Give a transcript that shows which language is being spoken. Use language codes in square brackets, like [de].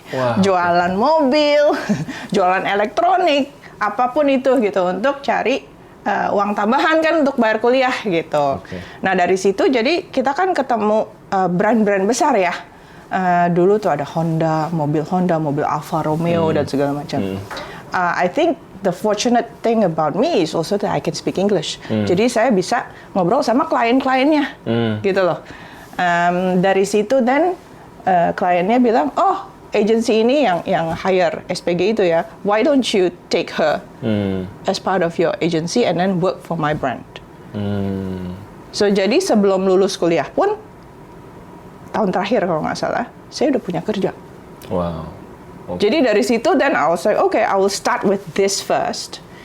[id] Wah, jualan mobil, jualan elektronik, apapun itu gitu untuk cari uang tambahan kan untuk bayar kuliah gitu. Oke. Nah dari situ jadi kita kan ketemu brand-brand besar ya. Dulu tuh ada Honda, mobil Alfa Romeo dan segala macam. [en] I think the fortunate thing about me is also that I can speak English. [id] Jadi saya bisa ngobrol sama klien-kliennya, gitu loh. Dari situ dan kliennya bilang, oh agency ini yang hire SPG itu ya, [en] why don't you take her as part of your agency and then work for my brand. [id] So jadi sebelum lulus kuliah pun tahun terakhir kalau nggak salah, saya udah punya kerja. wow. Oke. Jadi dari situ, [en] then I was like, okay, I will start with this first.